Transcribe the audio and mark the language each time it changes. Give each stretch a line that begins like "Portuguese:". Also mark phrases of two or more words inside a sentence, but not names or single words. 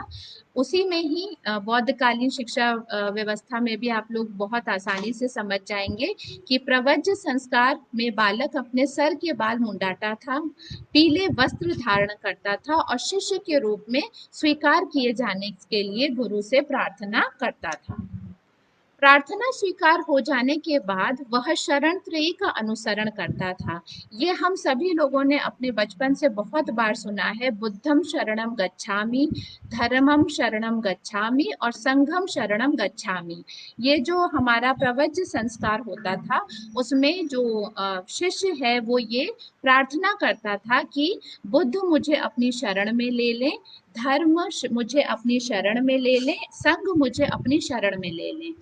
Hindi: उसी में ही बौद्ध कालीन शिक्षा व्यवस्था में भी आप लोग बहुत आसानी से समझ जाएंगे कि प्रवज्य संस्कार में बालक अपने सर के बाल मुंडाता था, पीले वस्त्र धारण करता था और शिष्य के रूप में स्वीकार किए जाने के लिए गुरु से प्रार्थना करता था। प्रार्थना स्वीकार हो जाने के बाद वह शरण त्रयी का अनुसरण करता था। ये हम सभी लोगों ने अपने बचपन से बहुत बार सुना है,
Pali: बुद्धम शरणम गच्छामि, धर्मम शरणम गच्छामि और संघम शरणम गच्छामि।
Hindi: ये जो हमारा प्रवज्य संस्कार होता था, उसमें जो शिष्य है वो ये प्रार्थना करता था कि बुद्ध मुझे अपनी शरण में ले लें, धर्म मुझे अपनी शरण में ले लें, संघ मुझे अपनी शरण में ले लें।